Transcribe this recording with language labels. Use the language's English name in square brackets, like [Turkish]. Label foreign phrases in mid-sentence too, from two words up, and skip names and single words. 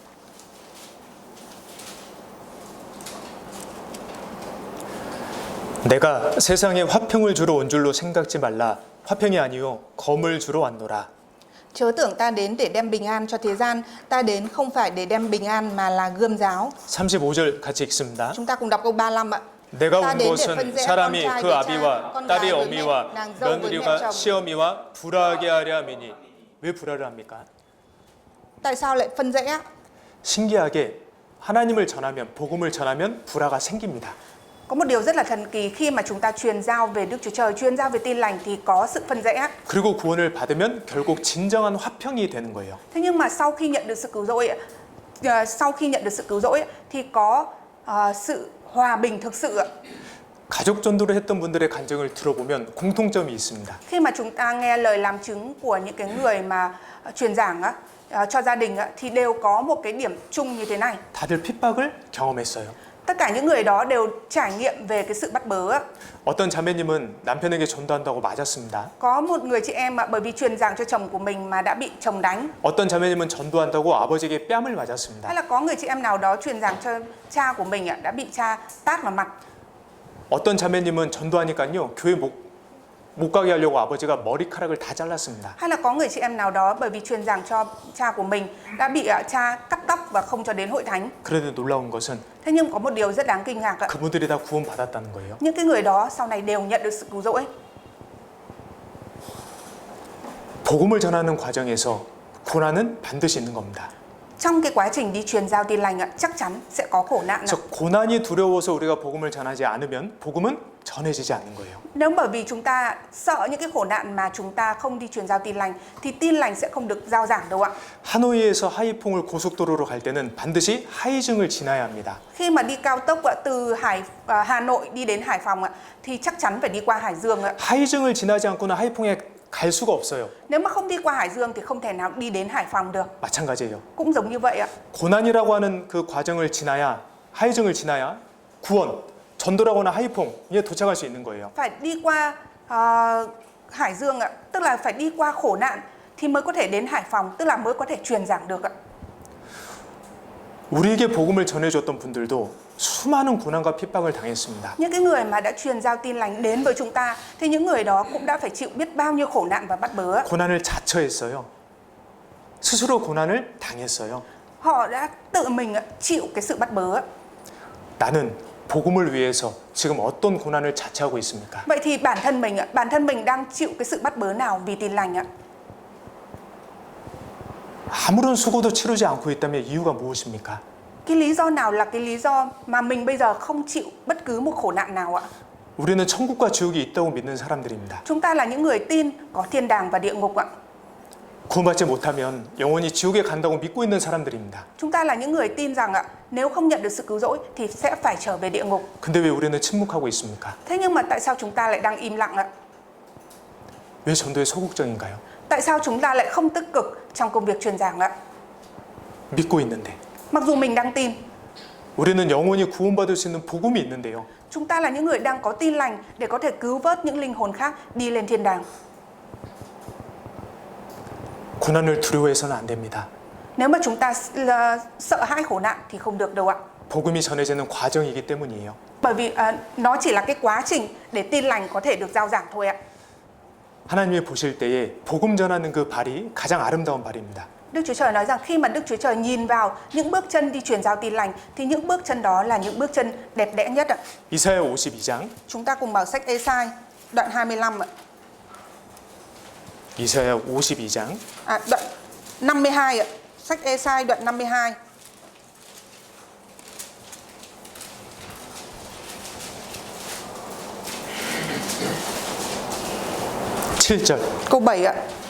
[Korean] 내가 세상에 화평을 주러 온 줄로 생각지 말라. 화평이 아니요 검을 주러 왔노라. [Vietnamese] Chớ tưởng ta đến để đem bình an cho thế gian, ta đến không phải để đem bình an mà là gươm giáo. [Korean] 35절 같이 읽습니다. [Vietnamese] Chúng ta cùng đọc câu 35 ạ. [Korean] 내가 [Vietnamese] Ta [Korean] 온 [Vietnamese] đến để [Korean] 것은 [Vietnamese] phân rẽ [Korean] 사람이 [Vietnamese] con trai [Korean] 그 [Vietnamese] với cha, [Korean] 아비와 [Vietnamese] con [Korean] 딸이 [Vietnamese] gái với mẹ, [Korean] 어미와 [Vietnamese] nàng dâu với mẹ [Korean] 며느리가 [Vietnamese] chồng. [Korean] 시어미와 불화하게 하려 함이니. 왜 불화를 합니까? [Vietnamese] Tại sao lại phân rẽ? [Korean] 신기하게 하나님을 전하면, 복음을 전하면 불화가 생깁니다. [Vietnamese] Có một điều rất là thần kỳ, khi mà chúng ta truyền giao về Đức Chúa Trời, truyền giao về tin lành thì có sự phân rẽ. [Korean] 그리고 구원을 받으면 결국 진정한 화평이 되는 거예요. [Vietnamese] Thế nhưng mà sau khi nhận được sự cứu rỗi, thì có sự hòa bình thực sự ạ. [Korean] 가족 전도를 했던 분들의 간증을 들어보면 공통점이 있습니다. [Vietnamese] Khi mà chúng ta nghe lời làm chứng của những cái người mà truyền giảng á, cho gia đình á, thì đều có một cái điểm chung như thế này. [Korean] 다들 핍박을 경험했어요. [Vietnamese] Tất cả những người đó đều trải nghiệm về cái sự bắt bớ á. [Korean] 어떤 자매님은 남편에게 전도한다고 맞았습니다. [Vietnamese] Có một người chị em bởi vì truyền giảng cho chồng của mình mà đã bị chồng đánh. [Korean] 어떤 자매님은 전도한다고 아버지에게 뺨을 맞았습니다. [Vietnamese] Hay là có người chị em nào đó truyền giảng cho cha của mình đã bị cha tát vào mặt. [Korean] 어떤 자매님은 전도하니까요 교회 못 가게 하려고 아버지가 머리카락을 다 잘랐습니다. [Vietnamese] Hay là có người chị em nào đó bởi vì truyền giảng cho cha của mình đã bị cha cắt tóc và không cho đến hội thánh. [Korean] 그런데 놀라운 것은 [Vietnamese] Thế nhưng có một điều rất đáng kinh ngạc ạ. [Korean] 그분들이 다 구원받았다는 거예요. [Vietnamese] Những cái người đó sau này đều nhận được sự cứu rỗi. [Korean] 복음을 전하는 과정에서 고난은 반드시 있는 겁니다. [Vietnamese] Trong cái quá trình đi truyền giao tin lành chắc chắn sẽ có khổ nạn. [Korean] 그래서 고난이 두려워서 우리가 복음을 전하지 않으면 복음은 전해지지 않는 거예요. [Vietnamese] Nếu bởi vì chúng ta sợ những cái khổ nạn mà chúng ta không đi truyền giao tin lành thì tin lành sẽ không được giao giảng đâu ạ. [Korean] 하노이에서 하이퐁을 고속도로로 갈 때는 반드시 하이증을 지나야 합니다. [Vietnamese] Khi mà đi cao tốc từ Hà Nội đi đến Hải Phòng thì chắc chắn phải đi qua Hải Dương ạ. [Korean] 하이증을 지나지 않고는 하이퐁에 갈 수가 없어요. [Vietnamese] Nếu mà không đi qua Hải Dương thì không thể nào đi đến Hải Phòng được. [Korean] 마찬가지예요. [Vietnamese] Cũng giống như vậy ạ. [Korean] 고난이라고 하는 그 과정을 지나야 하이증을 지나야 구원, 전도라고 하는 하이퐁에 도착할 수 있는 거예요. [Vietnamese] Phải đi qua Hải Dương ạ, tức là phải đi qua khổ nạn thì mới có thể đến Hải Phòng, tức là mới có thể truyền giảng được ạ. [Korean] 우리에게 복음을 전해줬던 분들도 수많은 고난과 핍박을 당했습니다. [Vietnamese] Những cái người mà đã truyền giao tin lành đến với chúng ta thì những người đó cũng đã phải chịu biết bao nhiêu khổ nạn và bắt bớ. [Korean] 고난을 자처했어요. 스스로 고난을 당했어요. [Vietnamese] Họ đã tự mình chịu cái sự bắt bớ. [Korean] 나는 복음을 위해서 지금 어떤 고난을 자처하고 있습니까? [Vietnamese] Vậy thì bản thân mình đang chịu cái sự bắt bớ nào vì tin lành ạ? [Korean] 아무런 수고도 치르지 않고 있다면 이유가 무엇입니까? [Vietnamese] Cái lý do nào là cái lý do mà mình bây giờ không chịu bất cứ một khổ nạn nào ạ? [Korean] 우리는 천국과 지옥이 있다고 믿는 사람들입니다. [Vietnamese] Chúng ta là những người tin có thiên đàng và địa ngục ạ. [Korean] 구원받지 못하면 영원히 지옥에 간다고 믿고 있는 사람들입니다. [Vietnamese] Chúng ta là những người tin rằng nếu không nhận được sự cứu rỗi thì sẽ phải trở về địa ngục. [Korean] 근데 왜 우리는 침묵하고 있습니까? [Vietnamese] Thế nhưng mà tại sao chúng ta lại đang im lặng ạ? [Korean] 왜 전도에 소극적인가요? [Vietnamese] Tại sao chúng ta lại không tích cực trong công việc truyền giảng ạ? [Korean] 믿고 있는데. [Vietnamese] Mặc dù mình đang tin, [Korean] 우리는 영원히 구원받을 수 있는 복음이 있는데요. [Vietnamese] chúng ta là những người đang có tin lành để có thể cứu vớt những linh hồn khác đi lên thiên đàng. [Korean] 고난을 두려워해서는 안 됩니다. [Vietnamese] Nếu mà chúng ta sợ hãi khổ nạn thì không được đâu ạ. [Korean] 복음이 전해지는 과정이기 때문이에요. [Vietnamese] Bởi vì nó chỉ là cái quá trình để tin lành có thể được giao giảng thôi ạ. [Korean] 하나님이 보실 때에 복음 전하는 그 발이 가장 아름다운 발입니다. [Vietnamese] Đức Chúa Trời nói rằng khi mà Đức Chúa Trời nhìn vào những bước chân đi truyền giao tin lành thì những bước chân đó là những bước chân đẹp đẽ nhất ạ. [Korean] 이사야 52장. [Vietnamese] Chúng ta cùng mở sách Ê-sai đoạn 25 ạ. [Korean] 이사야 52장. [Vietnamese] Đoạn 52 ạ. Sách Ê-sai đoạn 52. Câu 7 ạ.